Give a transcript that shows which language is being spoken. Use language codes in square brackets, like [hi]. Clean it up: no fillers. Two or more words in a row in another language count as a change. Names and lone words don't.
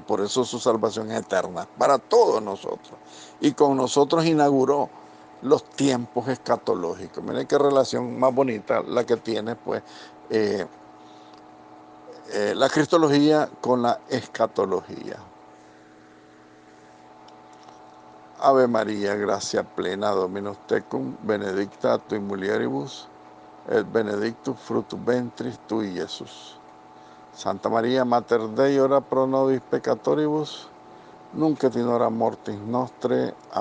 [es] Por eso su salvación es eterna, para todos nosotros. Y con nosotros inauguró los tiempos escatológicos. Miren qué relación más bonita la que tiene, pues, eh, la cristología con la escatología. [la] Ave María, gracia plena, Dominus tecum, benedicta tu in mulieribus, et benedictus fructus ventris tui, Jesús. Santa María, Mater Dei, ora pro nobis peccatoribus, nunc et in hora mortis nostre.